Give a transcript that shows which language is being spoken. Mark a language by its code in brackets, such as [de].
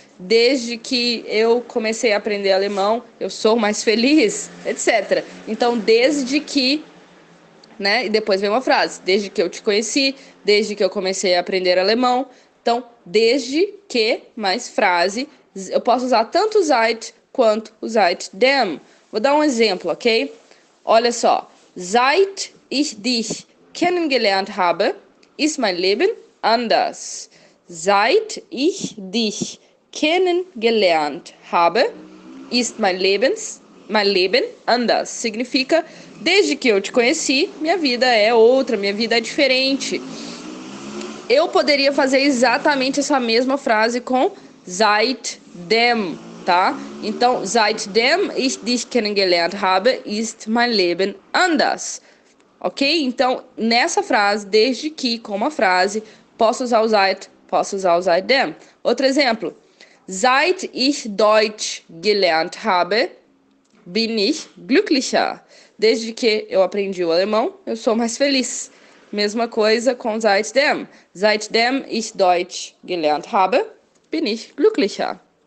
[pt] Desde que eu comecei a aprender alemão, eu sou mais feliz, etc. Então, desde que, né? E depois vem uma frase. Desde que eu te conheci, desde que eu comecei a aprender alemão. Então, desde que, mais frase. Eu posso usar tanto o seit quanto o seitdem. Vou dar um exemplo, ok? Olha só. [de] Seit ich dich kennengelernt habe, ist mein Leben anders. Seit ich dich kennengelernt habe, ist mein Leben anders. [pt] Significa, desde que eu te conheci, minha vida é outra, minha vida é diferente. Eu poderia fazer exatamente essa mesma frase com seitdem, tá? Então, [de] seitdem ich dich kennengelernt habe, ist mein Leben anders. Ok? [pt] Então, nessa frase, desde que, com uma frase, posso usar o seit, posso usar o seitdem. Outro exemplo. [de] Seit ich Deutsch gelernt habe, bin ich glücklicher. [pt] Desde que eu aprendi o alemão, eu sou mais feliz. Mesma coisa com seitdem. [de] Seitdem ich Deutsch gelernt habe, bin ich glücklicher.